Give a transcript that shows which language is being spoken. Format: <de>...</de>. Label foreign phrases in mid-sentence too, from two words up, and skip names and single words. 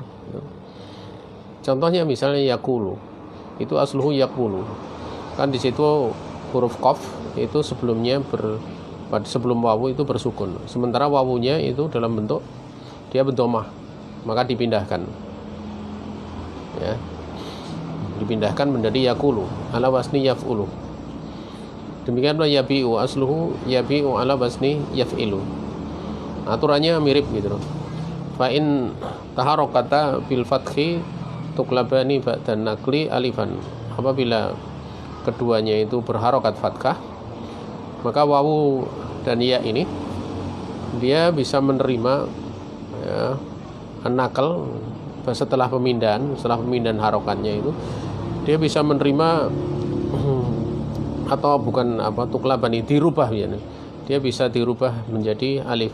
<id>Contohnya misalnya yakulu, itu</id> <ar>أصله يقول,</ar> <id>kan di situ huruf qaf itu sebelumnya sebelum wawu itu bersukun, sementara wawunya itu dalam bentuk dia berdomah, maka dipindahkan ya, dipindahkan menjadi yakulu</id> <ar>على وزن يفعل. Demikianlah يبيع أصله يبيع على وزن يفعل.</ar> <id>Aturannya mirip gitu loh.</id> <ar>فإن تحركتا بالفتح تقلبان بعد النقل ألفا.</ar> <id>Apabila keduanya itu berharokat fathah, maka wawu dan ya ini dia bisa menerima ya, nakal setelah pemindahan harokatnya itu dia bisa menerima atau bukan tuklabani, dirubah ya, dia bisa dirubah menjadi alif.</id>